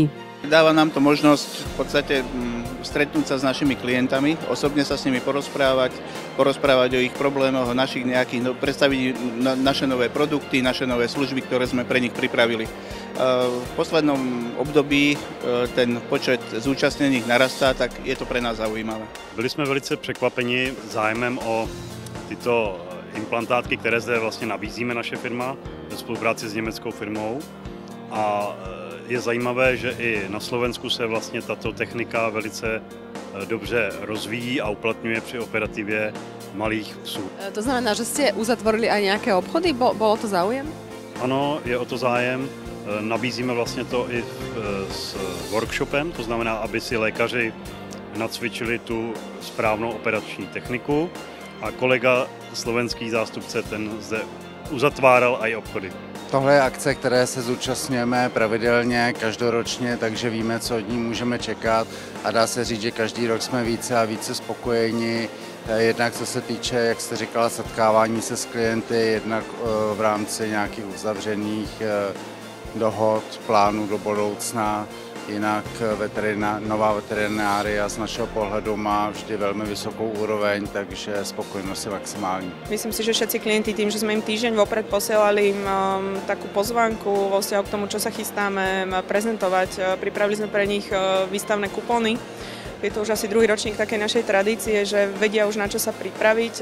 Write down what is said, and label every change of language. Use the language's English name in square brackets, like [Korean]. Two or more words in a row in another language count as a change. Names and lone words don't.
[Slovak] Dáva nám to možnosť v podstate stretnúť sa s našimi klientami, osobne sa s nimi porozprávať o ich problémoch, o našich nejakých, predstaviť naše nové produkty, naše nové služby, ktoré sme pre nich pripravili. V poslednom období ten počet zúčastnených narastá, tak je to pre nás zaujímavé. [Czech] Byli jsme velice překvapeni zájmem o tyto implantátky, které zde vlastně nabízíme naše firma ve spolupráci s německou firmou. A je zajímavé, že i na Slovensku se vlastně tato technika velice dobře rozvíjí a uplatňuje při operativě malých psů. [Slovak] To znamená, že ste uzatvorili aj nejaké obchody? Bolo to záujem? [Czech] Ano, je o to zájem. Nabízíme vlastně to i s workshopem, to znamená, aby si lékaři nacvičili tu správnou operační techniku a kolega slovenský zástupce ten zde uzatváral aj obchody. Tohle je akce, které se zúčastňujeme pravidelně, každoročně, takže víme, co od ní můžeme čekat a dá se říct, že každý rok jsme více a více spokojeni. Jednak co se týče, jak jste říkala, setkávání se s klienty, jednak v rámci nějakých uzavřených dohod, plánů do budoucna. Jinak nová veterinária z našeho pohledu má vždy veľmi vysokou úroveň, takže spokojnosť je maximální. [Slovak] Myslím si, že všetci klienti tým, že sme im týždeň vopred posielali takú pozvánku vo vzťahu k tomu, čo sa chystáme prezentovať. Pripravili sme pre nich výstavné kupóny. Je to už asi 2. ročník takej našej tradície, že vedia už na čo sa pripraviť.